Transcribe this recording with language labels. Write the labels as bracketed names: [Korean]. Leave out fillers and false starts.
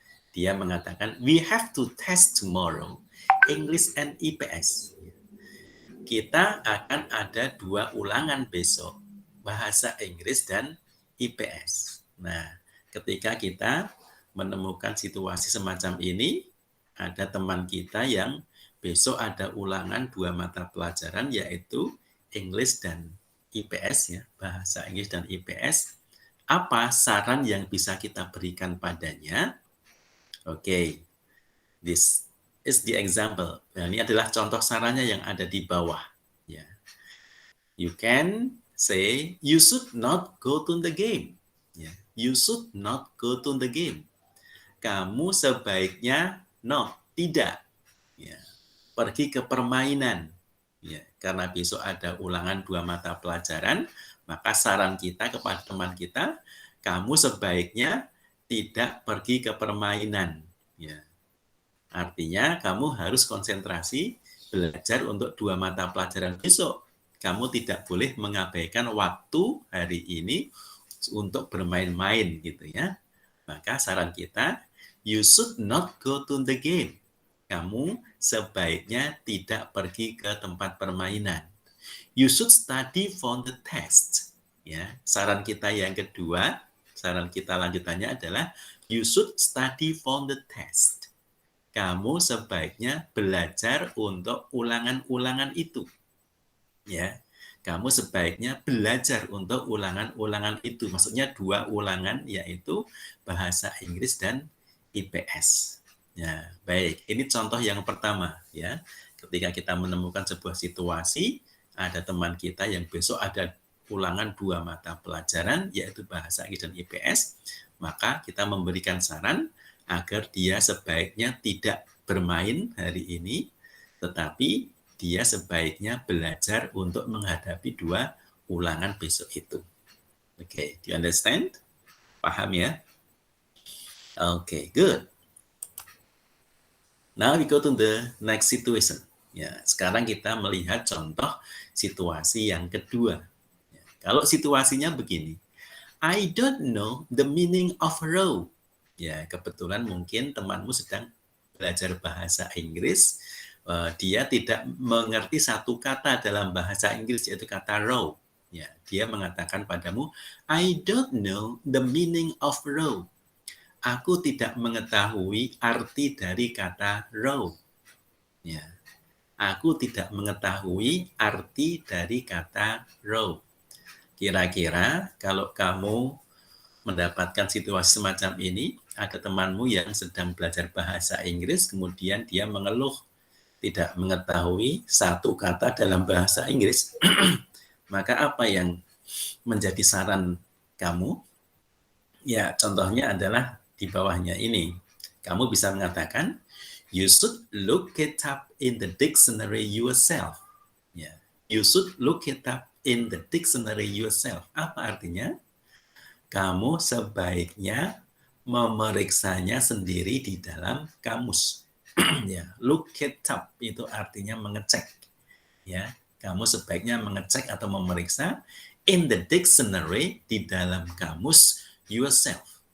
[Indonesian] Dia mengatakan, [English] we have to test tomorrow English and IPS. [Indonesian] Kita akan ada 2 ulangan besok, bahasa Inggris dan IPS. Nah, ketika kita menemukan situasi semacam ini, ada teman kita yang besok ada ulangan 2 mata pelajaran, yaitu English dan IPS, ya, bahasa Inggris dan IPS. Apa saran yang bisa kita berikan padanya? [English] Oke, this is the example. [Indonesian] Nah, ini adalah contoh sarannya yang ada di bawah. Ya. [English] You can say, you should not go to the game. Ya. You should not go to the game. [Indonesian] Kamu sebaiknya tidak. Ya. Pergi ke permainan. Ya. Karena besok ada ulangan 2 mata pelajaran, maka saran kita kepada teman kita, kamu sebaiknya tidak pergi ke permainan. Ya. Artinya kamu harus konsentrasi belajar untuk 2 mata pelajaran besok. Kamu tidak boleh mengabaikan waktu hari ini untuk bermain-main gitu ya. Maka saran kita, [English] you should not go to the game. [Indonesian] Kamu sebaiknya tidak pergi ke tempat permainan. [English] You should study for the test. [Indonesian] Ya, saran kita yang kedua, saran kita lanjutannya adalah [English] you should study for the test. [Indonesian] Kamu sebaiknya belajar untuk ulangan-ulangan itu. Ya, kamu sebaiknya belajar untuk ulangan-ulangan itu. Maksudnya 2 ulangan, yaitu bahasa Inggris dan IPS. Ya, baik. Ini contoh yang pertama, ya. Ketika kita menemukan sebuah situasi, ada teman kita yang besok ada ulangan 2 mata pelajaran, yaitu bahasa Inggris dan IPS, maka kita memberikan saran agar dia sebaiknya tidak bermain hari ini, tetapi dia sebaiknya belajar untuk menghadapi 2 ulangan besok itu. [English] Oke, do you understand? [Indonesian] Paham ya? [English] Oke, good. Now we go to the next situation. [Indonesian] Ya, sekarang kita melihat contoh situasi yang kedua. Ya, kalau situasinya begini, [English] I don't know the meaning of row. [Indonesian] Ya, kebetulan mungkin temanmu sedang belajar bahasa Inggris, dia tidak mengerti satu kata dalam bahasa Inggris, yaitu kata row. Ya, dia mengatakan padamu, [English] I don't know the meaning of row. [Indonesian] Aku tidak mengetahui arti dari kata row. Ya, aku tidak mengetahui arti dari kata row. Kira-kira kalau kamu mendapatkan situasi semacam ini, ada temanmu yang sedang belajar bahasa Inggris, kemudian dia mengeluh tidak mengetahui satu kata dalam bahasa Inggris, maka apa yang menjadi saran kamu? Ya, contohnya adalah di bawahnya ini. Kamu bisa mengatakan, [English] you should look it up in the dictionary yourself. Ya, you should look it up in the dictionary yourself. [Indonesian] Apa artinya? Kamu sebaiknya memeriksanya sendiri di dalam kamus. Ya, [English] look it up [Indonesian] itu artinya mengecek. Ya, kamu sebaiknya mengecek atau memeriksa [English] in the dictionary [Indonesian] di dalam kamus [English] yourself.